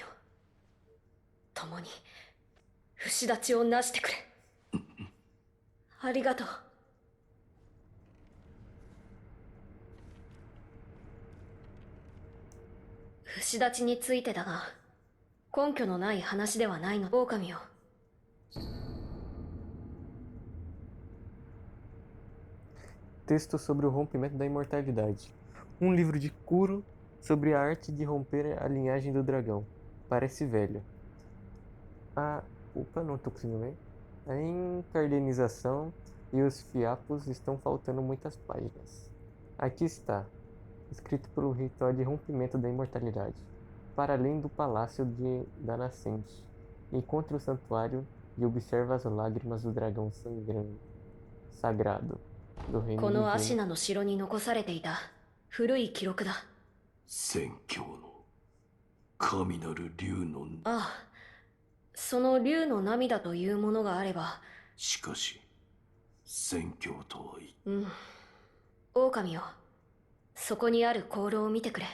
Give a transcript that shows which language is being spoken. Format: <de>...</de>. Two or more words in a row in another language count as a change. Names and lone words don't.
<ja>共に、不死立ちをなしてくれ。ありがとう。不死立ちについてだが、根拠のない話ではないの。狼よ。</ja> <pt>Texto sobre o rompimento da imortalidade. Um livro de Kuro sobre a arte de romper a linhagem do dragão. Parece velho. Opa, não tô conseguindo ler. A encardenização e os fiapos estão faltando muitas páginas. Aqui está, escrito pelo ritual de rompimento da imortalidade. Para além do palácio da nascente, encontra o santuário e observa as lágrimas do dragão sagrado do reino</pt> <ja>このア</ja> <pt>divino.</pt> <ja>シナの城に残されていた古い記録だ。宣教の神なる竜の。ああ、その竜の涙というものがあれば。しかし、宣教とは狼よ、そこにある香炉を見てくれ。</ja>